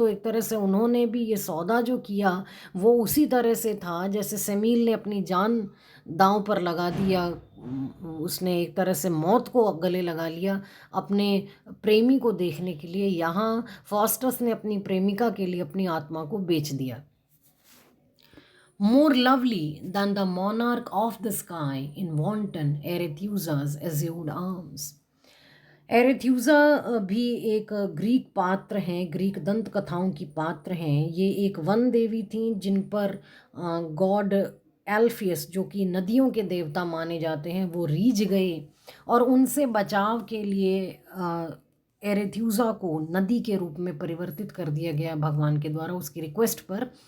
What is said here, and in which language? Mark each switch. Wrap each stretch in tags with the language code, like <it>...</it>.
<hi>तो एक तरह से उन्होंने भी ये सौदा जो किया वो उसी तरह से था जैसे सेमील ने अपनी जान दांव पर लगा दिया। उसने एक तरह से मौत को गले लगा लिया अपने प्रेमी को देखने के लिए। यहाँ फॉस्टस ने अपनी प्रेमिका के लिए अपनी आत्मा को बेच दिया।</hi> <en>More lovely than the monarch of the sky in wanton Arethusa's azure arms.</en> <hi>एरेथ्यूज़ा भी एक ग्रीक पात्र हैं, ग्रीक दंत कथाओं की पात्र हैं। ये एक वन देवी थी जिन पर गॉड एल्फियस जो कि नदियों के देवता माने जाते हैं वो रीझ गए और उनसे बचाव के लिए एरेथ्यूजा को नदी के रूप में परिवर्तित कर दिया गया भगवान के द्वारा उसकी रिक्वेस्ट पर।</hi>